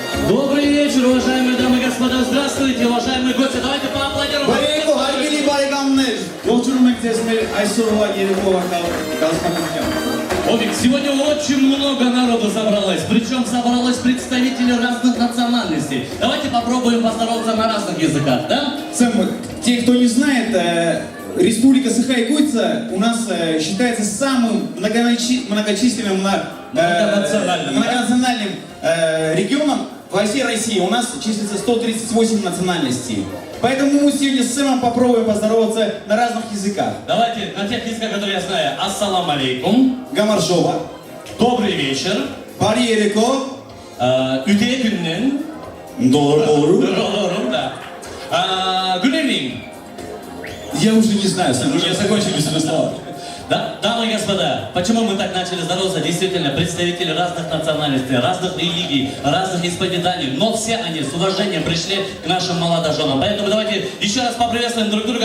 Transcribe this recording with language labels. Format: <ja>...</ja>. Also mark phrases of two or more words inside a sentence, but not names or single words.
<ru>Добрый вечер, уважаемые дамы и господа. Здравствуйте, уважаемые гости. Давайте поаплодируем.</ru> <hy>Բարեկո հարգելի բարեկամներ, ողջունում եք ձեզ մեր այսօրվա երեկոյական կազմակերպության։</hy> <ru>Обик, сегодня очень много народу собралось, причем собралось представители разных национальностей. Давайте попробуем поздороваться на разных языках, да? Те, кто не знает, Республика Саха-Якутия у нас считается самым многочисленным многонациональным регионом во всей России. У нас числится 138 национальностей. Поэтому мы сегодня с Сэмом попробуем поздороваться на разных языках. Давайте на тех языках, которые я знаю.</ru> <ar>السلام عليكم.</ar> <ru>Гамаржова. Добрый вечер.</ru> <hy>Բարի երեկո.</hy> <sah>Үте күннен.</sah> <ru>Doğru. Да.</ru> <en>Good evening.</en> <ru>Я уже не знаю, Сэм, уже закончились свои слова. Да, дамы и господа, почему мы так начали здороваться? Действительно, представители разных национальностей, разных религий, разных исповеданий, но все они с уважением пришли к нашим молодоженам. Поэтому давайте еще раз поприветствуем друг друга.</ru>